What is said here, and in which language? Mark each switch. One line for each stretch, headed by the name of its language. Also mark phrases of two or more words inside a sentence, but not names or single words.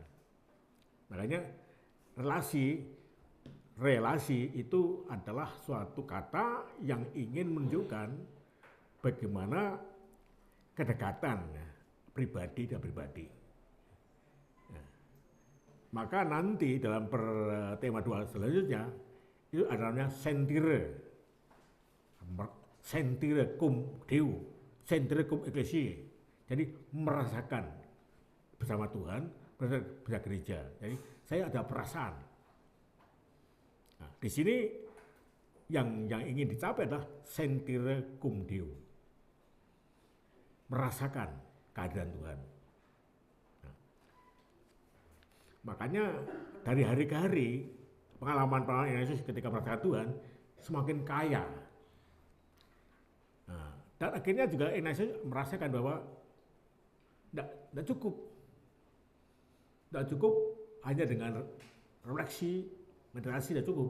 Indonesian: Makanya relasi itu adalah suatu kata yang ingin menunjukkan bagaimana kedekatan pribadi dan pribadi. Maka nanti dalam tema 2 selanjutnya itu adanya
Latin: sentire cum Deo, sentire cum ecclesiae.
Indonesian: Jadi merasakan bersama Tuhan, bersama gereja. Jadi saya ada perasaan. Nah, di sini yang ingin dicapai adalah
Latin: sentire cum Deo.
Indonesian: Merasakan kehadiran Tuhan. Nah, makanya dari hari ke hari pengalaman Yesus ketika merasakan Tuhan semakin kaya. Nah, dan akhirnya juga Yesus merasakan bahwa tidak cukup hanya dengan refleksi, meditasi tidak cukup.